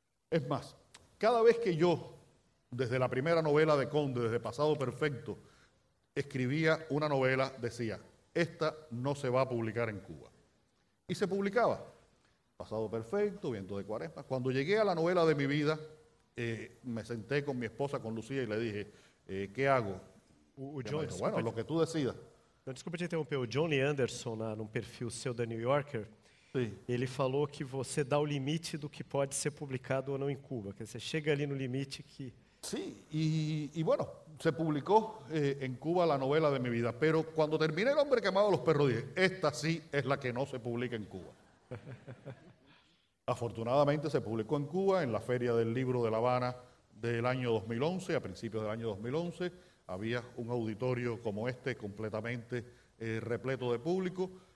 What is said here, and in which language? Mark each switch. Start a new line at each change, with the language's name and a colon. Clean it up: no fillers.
Spanish: Es más, cada vez que yo, desde la primera novela de Conde, desde Pasado Perfecto, escribía una novela, decía, esta no se va a publicar en Cuba. Y se publicaba. Pasado Perfecto, Viento de Cuaresma. Cuando llegué a la novela de mi vida, me senté con mi esposa, con Lucía, y le dije, ¿qué hago? Dijo, bueno, lo que tú decidas.
Portuguese: Desculpa te interromper, o Johnny Anderson, num perfil seu da New Yorker, ele falou que você dá o limite do que pode ser publicado ou não em Cuba, que você chega ali no limite que...
Spanish: Sí, y bueno, se publicó en Cuba la novela de mi vida, pero cuando terminé El hombre que amaba a los perros dije, esta sí es la que no se publica en Cuba. Afortunadamente se publicó en Cuba, en la Feria del Libro de La Habana del año 2011, a principios del año 2011, había un auditorio como este completamente repleto de público,